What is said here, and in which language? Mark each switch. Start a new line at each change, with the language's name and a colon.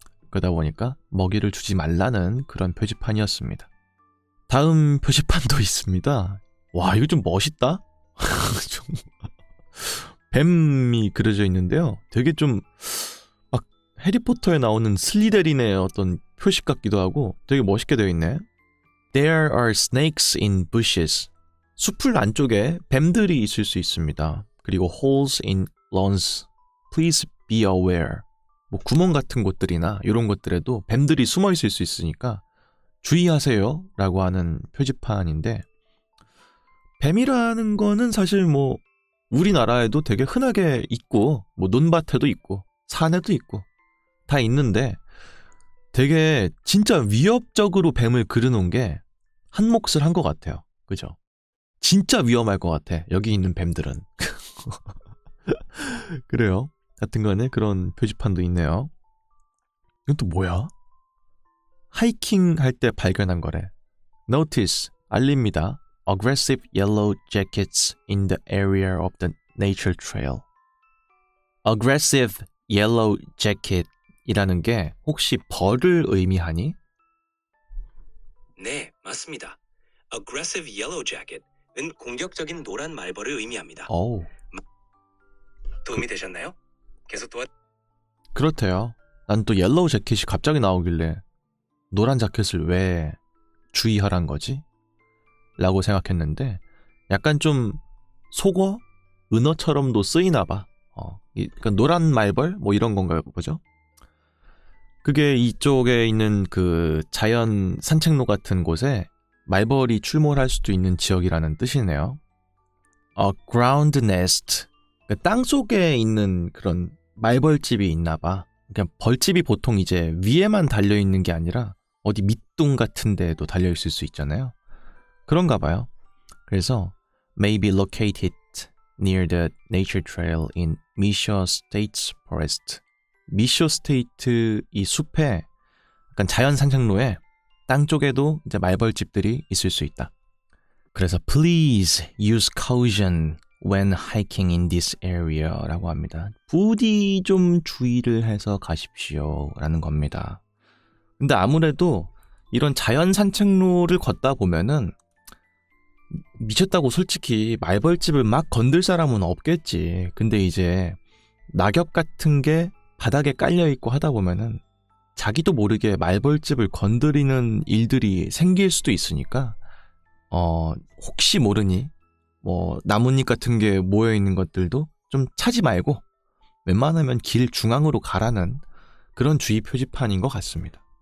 Korean: 그러다 보니까 먹이를 주지 말라는 그런 표지판이었습니다. 다음 표지판도 있습니다. 와, 이거 좀 멋있다? 좀 뱀이 그려져 있는데요. 되게 좀 막 해리포터에 나오는 슬리데린의 어떤 표식 같기도 하고 되게 멋있게 되어 있네.
English: There are snakes in bushes.
Korean: 숲풀 안쪽에 뱀들이 있을 수 있습니다. 그리고
English: holes in lawns. Please be aware.
Korean: 뭐 구멍 같은 곳들이나 이런 것들에도 뱀들이 숨어 있을 수 있으니까 주의하세요 라고 하는 표지판인데, 뱀이라는 거는 사실 뭐 우리나라에도 되게 흔하게 있고 뭐 논밭에도 있고 산에도 있고 다 있는데 되게 진짜 위협적으로 뱀을 그려놓은 게 한 몫을 한 것 같아요. 그죠? 진짜 위험할 것 같아. 여기 있는 뱀들은. 그래요. 같은 간에 그런 표지판도 있네요. 이건 또 뭐야? 하이킹 할 때 발견한 거래.
English: Notice,
Korean: 알립니다.
English: Aggressive yellow jackets in the area of the nature trail. Aggressive yellow jacket
Korean: 이라는 게 혹시 벌을 의미하니? 네, 맞습니다.
English: Aggressive Yellow Jacket은
Korean: 공격적인 노란 말벌을 의미합니다. 어우, 도움이 되셨나요? 계속 그렇대요. 난 또 옐로우 재킷이 갑자기 나오길래 노란 자켓을 왜 주의하란 거지? 라고 생각했는데 약간 좀 속어? 은어처럼도 쓰이나 봐. 그러니까 노란 말벌? 뭐 이런 건가 보죠? 그게 이쪽에 있는 그 자연 산책로 같은 곳에 말벌이 출몰할 수도 있는 지역이라는 뜻이네요.
English: ground nest.
Korean: 그러니까 땅 속에 있는 그런 말벌집이 있나 봐. 그냥 벌집이 보통 이제 위에만 달려 있는 게 아니라 어디 밑둥 같은 데에도 달려 있을 수 있잖아요. 그런가 봐요. 그래서
English: may be located near the nature trail in Misho State Forest.
Korean: 미쇼 스테이트 이 숲에 약간 자연 산책로에 땅 쪽에도 이제 말벌집들이 있을 수 있다. 그래서
English: please use caution when hiking in this area
Korean: 라고 합니다. 부디 좀 주의를 해서 가십시오라는 겁니다. 근데 아무래도 이런 자연 산책로를 걷다 보면은 미쳤다고 솔직히 말벌집을 막 건들 사람은 없겠지. 근데 이제 낙엽 같은 게 바닥에 깔려있고 하다 보면은 자기도 모르게 말벌집을 건드리는 일들이 생길 수도 있으니까 혹시 모르니 뭐 나뭇잎 같은 게 모여있는 것들도 좀 차지 말고 웬만하면 길 중앙으로 가라는 그런 주의 표지판인 것 같습니다.